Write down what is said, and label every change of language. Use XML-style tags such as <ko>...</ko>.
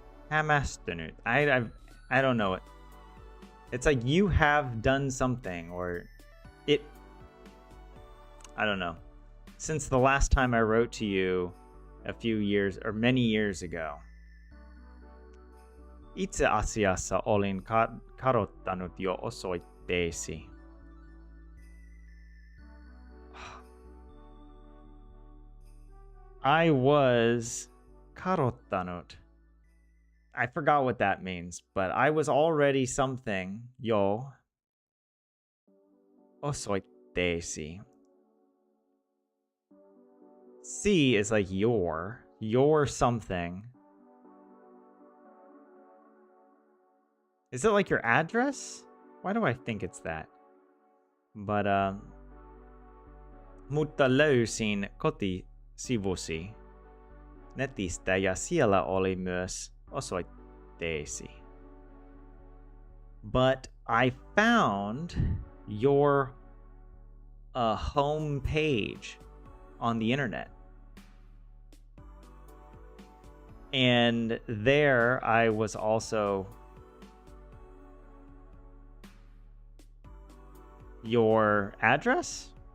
<en>Hämmästynyt. I don't know it. It's like you have done something, or it. I don't know. Since the last time I wrote to you a few years or many years ago.</en> <fi>Itse asiassa olin kadottanut jo osoitteesi.</fi> <en>I was kadottanut. I forgot what that means, but I was already something. Yo.</en> <fi>Osoitteesi.</fi> <en>C is like your something. Is it like your address? Why do I think it's that?</en> <fi>But mutta löysin kotisivusi netistä ja siellä oli myös osoitteesi.</fi> <en>But I found your home page on the internet. And there I was also your address?</en>